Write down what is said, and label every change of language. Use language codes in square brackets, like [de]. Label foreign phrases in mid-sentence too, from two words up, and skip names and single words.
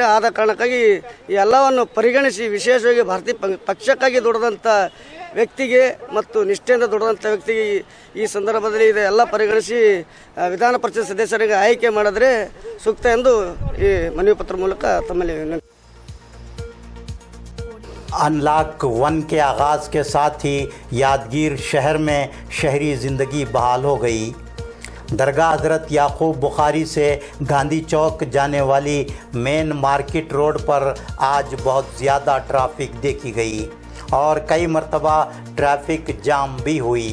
[kn] ಆದ ಕಾರಣಕ್ಕಾಗಿ ಈ ಎಲ್ಲವನ್ನು ಪರಿಗಣಿಸಿ ವಿಶೇಷವಾಗಿ ಭಾರತೀಯ ಪಕ್ಷಕ್ಕಾಗಿ ದುಡಿದಂಥ ವ್ಯಕ್ತಿಗೆ ಮತ್ತು ನಿಷ್ಠೆಯಿಂದ ದುಡಿದಂಥ ವ್ಯಕ್ತಿಗೆ ಈ ಸಂದರ್ಭದಲ್ಲಿ ಇದೆಲ್ಲ ಪರಿಗಣಿಸಿ ವಿಧಾನ ಪರಿಷತ್ ಸದಸ್ಯರಿಗೆ ಆಯ್ಕೆ ಮಾಡಿದ್ರೆ ಸೂಕ್ತ ಎಂದು ಈ ಮನವಿ ಪತ್ರ ಮೂಲಕ ತಮ್ಮಲ್ಲಿ [ur] ان لاک 1 کے آغاز کے ساتھ ہی یادگیر شہر میں شہری زندگی بحال ہو گئی. درگاہ حضرت یعقوب بخاری سے گاندھی چوک جانے والی [en] main market road [ur] پر آج بہت زیادہ ٹریفک دیکھی گئی اور کئی مرتبہ [en] traffic jam [ur] بھی ہوئی.